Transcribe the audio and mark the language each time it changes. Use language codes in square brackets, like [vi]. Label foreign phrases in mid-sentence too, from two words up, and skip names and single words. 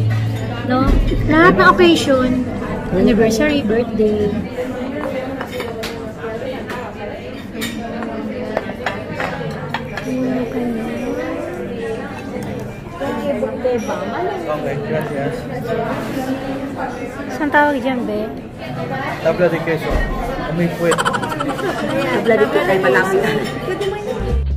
[tl] No? Lahat ng occasion. Anniversary, birthday. [es] Okay, gracias. [tl] Saan tawag dyan, be? [es] Tabla de queso. [tl] Amoy puwet. [es] Tabla de queso [tl] ay malapit.